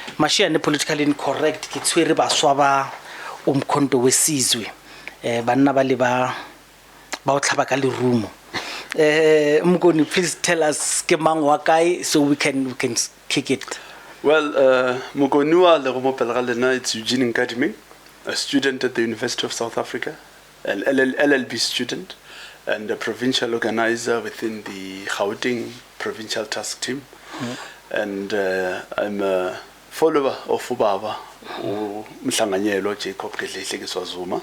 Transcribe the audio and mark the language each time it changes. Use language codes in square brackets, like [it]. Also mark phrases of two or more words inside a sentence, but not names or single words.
[tn] mashiyane [en] politically incorrect [tn] ke tshwere baswa ba umkhonto wesizwe banna ba le ba o tlhaba ka lerumo. [en] Mngoni, please tell us [tn] ke mang wa kae [en] so we can kick it. Well, [tn] Mugoniwa lerumo pele lena, [en] it's Eugene Nkadimeng, a student at the University of South Africa, an LLB student, and a provincial organizer within the Gauteng Provincial Task Team. And I'm a follower of Ubaba, Mhlanganyelo Jacob Gedlehle.